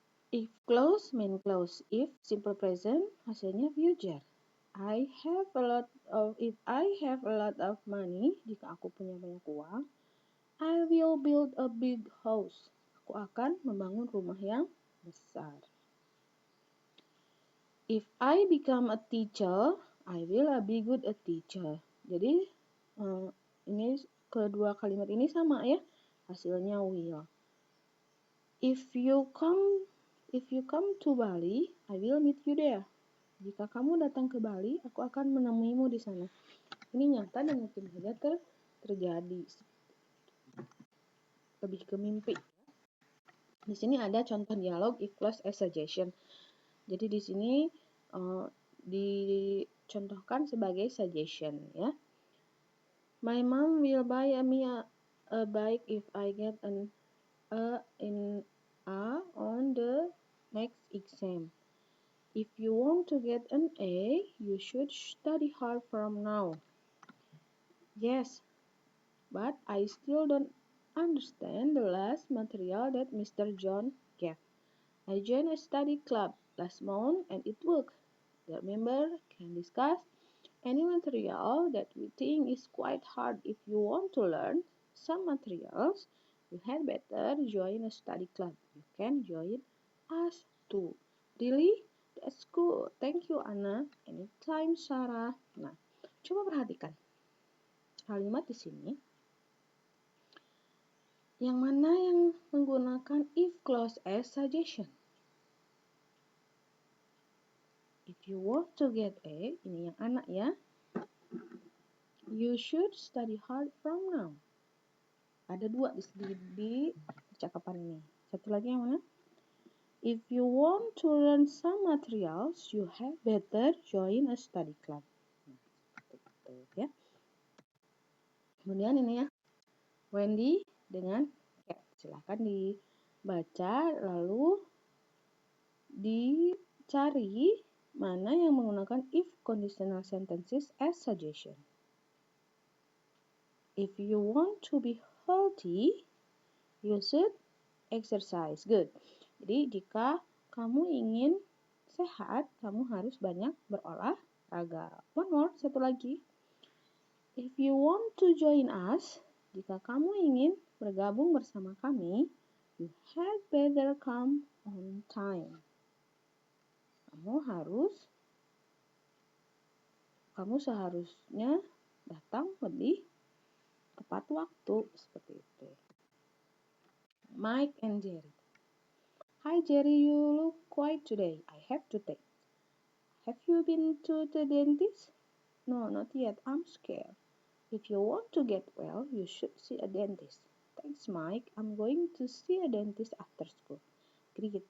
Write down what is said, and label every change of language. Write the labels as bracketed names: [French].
[English] If clause, main clause. If simple present, [Indonesian] hasilnya [English] future. If I have a lot of money, [Indonesian] jika aku punya banyak uang, [English] I will build a big house. [Indonesian] Aku akan membangun rumah yang besar. [English] If I become a teacher, I will be good a teacher. [Indonesian] Jadi ini kedua kalimat ini sama ya, hasilnya will. [English] If you come to Bali, I will meet you there. [Indonesian] Jika kamu datang ke Bali, aku akan menemuimu di sana. Ini nyata dan mungkin saja terjadi. Lebih ke mimpi. Di sini ada contoh dialog [English] if clause as suggestion. [Indonesian] Jadi di sini dicontohkan sebagai suggestion ya. [English] My mom will buy me a bike if I get an A on the next exam. If you want to get an A, you should study hard from now. Yes, but I still don't understand the last material that Mr. John gave. I joined a study club last month and it worked. The member can discuss any material that we think is quite hard. If you want to learn some materials, you had better join a study club. You can join us too. Really? That's cool. Thank you, Anna. Anytime, [Indonesian] Sarah. Nah, coba perhatikan kalimat di sini. Yang mana yang menggunakan if clause as suggestion? [English] If you want to get A, [Indonesian] ini yang anak ya. [English] You should study hard from now. [Indonesian] Ada dua di percakapan ini. Satu lagi yang mana? [English] If you want to learn some materials, you have better join a study club. Ya. [Indonesian] Kemudian ini ya, Wendy dengan Cat. Silahkan dibaca lalu dicari mana yang menggunakan if conditional sentences as suggestion. [English] If you want to be healthy, you should exercise. Good. [Indonesian] Jadi jika kamu ingin sehat, kamu harus banyak berolahraga. [English] One more, [Indonesian] satu lagi. [English] If you want to join us, [Indonesian] jika kamu ingin bergabung bersama kami, [English] you had better come on time. [Indonesian] Kamu seharusnya datang lebih tepat waktu, seperti itu. [English] Mike and Jerry. Hi Jerry, you look quiet today. I have to take. Have you been to the dentist? No, not yet. I'm scared. If you want to get well, you should see a dentist. Thanks, Mike. I'm going to see a dentist after school. Great.